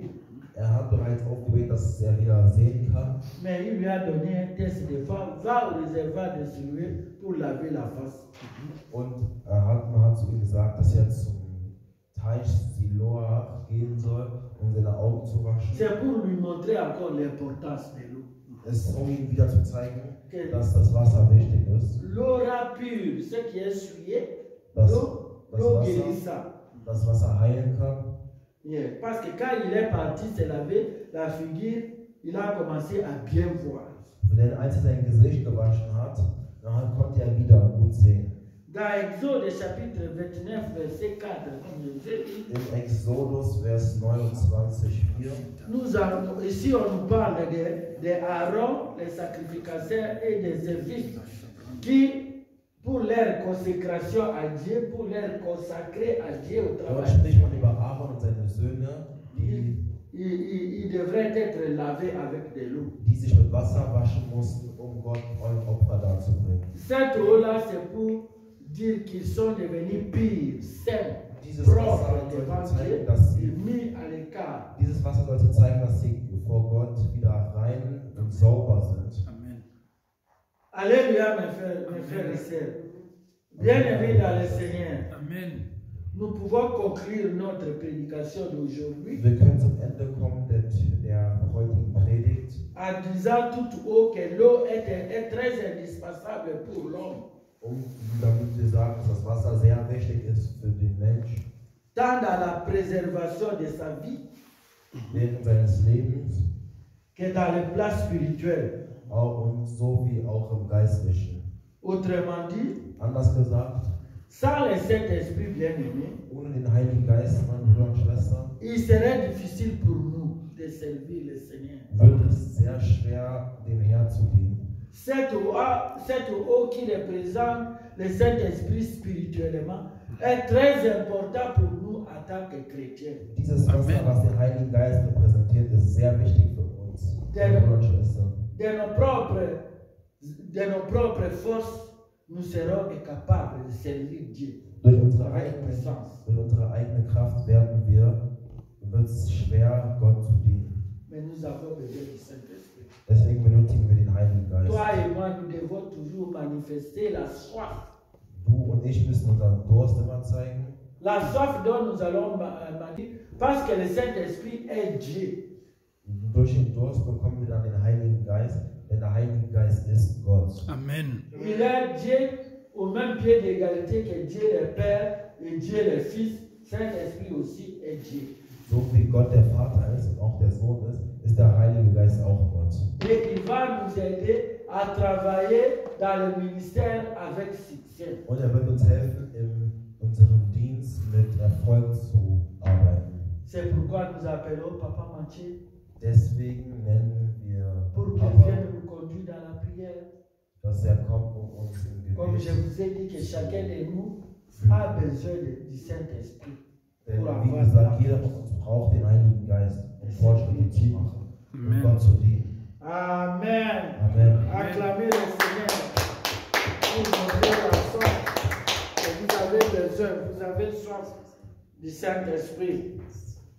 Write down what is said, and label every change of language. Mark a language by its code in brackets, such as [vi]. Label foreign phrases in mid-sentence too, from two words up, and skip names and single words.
[de] Er hat bereits aufgebetet, dass er wieder sehen kann. [fr] Mais il lui a donné un test de foi, va au réservoir de Siloué pour laver la face. [de] Und man hat zu ihm gesagt, dass er zum Teich Siloa gehen soll, um seine Augen zu waschen. [fr] C'est pour lui montrer encore l'importance de l'eau. [de] Es ist, um ihm wieder zu zeigen, dass das Wasser wichtig ist. [fr] L'eau pure, ce qui est souillé, [de] Dass [fr] l'eau guérissante. [de] das Wasser heilen kann. Yeah. [fr] Parce que quand il est parti se laver la figure, il a commencé à bien voir. [de] Denn als er sein Gesicht gewaschen hat, dann konnte er wieder gut sehen. [fr] Dans Exode chapitre 29, verset 4, comme je vous ai dit, [de] Im Exodus, Vers 29, 4, [fr] ici on nous parle de Aaron, les sacrificateurs et des services qui, pour leur consécration à Dieu, pour leur consacrer à Dieu au [de] dort [fr] travail, [de] spricht man über Aaron und seine Söhne, [fr] ils devraient être lavés avec de l'eau. [de] die sich mit Wasser waschen mussten, um Gott ein Opfer darzubringen. [fr] Cette eau-là, c'est pour dire qu'ils sont devenus purs, saints, [de] Dieses [fr] propres [de] Wasser [fr] devant [de] sollte [fr] Dieu [de] zeigen, dass [fr] et [de] sie, [fr] mis à l'écart. [de] dieses Wasser sollte zeigen, dass sie vor Gott wieder rein und sauber sind. [fr] Amen. Alléluia, mes frères et sœurs. Bien-aimés dans le Seigneur, Amen. nous pouvons conclure notre prédication d'aujourd'hui [de] Wir können zum Ende kommen der heutigen Predigt [fr] en disant tout haut que l'eau est très indispensable pour l'homme, [de] damit wir sagen, dass das Wasser sehr wichtig ist für den Mensch [fr] tant dans la préservation de sa vie [de] während seines Lebens [fr] que dans le plan spirituel. [de] und so wie auch im Geistlichen. [fr] Autrement dit, [de] Anders gesagt, [fr] sans le Saint-Esprit bien-aimé, [de] ohne den Heiligen Geist, meine Brüder und Schwestern, [fr] il serait difficile pour nous de servir le Seigneur. [de] wird es sehr schwer, dem Herrn zu dienen. [fr] Cette eau qui représente le Saint-Esprit spirituellement est très important pour nous en tant que chrétiens. [de] Dieses Wasser, was den Heiligen Geist repräsentiert, ist sehr wichtig für uns, meine Brüder und Schwestern. [fr] De nos propres de nos propres forces, nous serons incapables de servir Dieu [de] Durch unsere [fr] avec puissance. [de] eigene Kraft wird es schwer, Gott zu dienen. [fr] Mais nous avons besoin du Saint-Esprit. [de] Deswegen benötigen wir den Heiligen Geist. [fr] Toi et moi, nous devons toujours manifester la soif. [de] Du und ich müssen unseren Durst immer zeigen. [fr] La soif dont nous allons manifester, parce que le Saint-Esprit est Dieu. [de] Durch den Durst bekommen wir dann den Heiligen Geist, denn der Heilige Geist ist Gott. [fr] Amen. Il est Dieu au même pied d'égalité que Dieu le Père et Dieu le Fils. Saint-Esprit aussi est Dieu. [de] So wie Gott der Vater ist und auch der Sohn ist der Heilige Geist auch Gott. [fr] Et il va nous aider à travailler dans le ministère avec succès. [de] Und er wird uns helfen, in unserem Dienst mit Erfolg zu arbeiten. [fr] C'est pourquoi nous appelons Papa Mathieu [de] Deswegen nennen wir [fr] pour qu'il [de] Papa, [fr] vienne nous conduire dans la prière. [de] dass er kommt, um uns im [fr] Comme je [de] Gebet [fr] vous ai dit que chacun de nous [de] zu [fr] a [de] führen. [fr] besoin du Saint-Esprit. [de] Denn wie gesagt, jeder von uns braucht den Heiligen Geist, um Fortschritte zu machen, um Amen. Gott zu dienen. [fr] Amen. Amen. Acclamez le Seigneur pour montrer la soif que vous avez besoin. Vous avez soif du Saint-Esprit.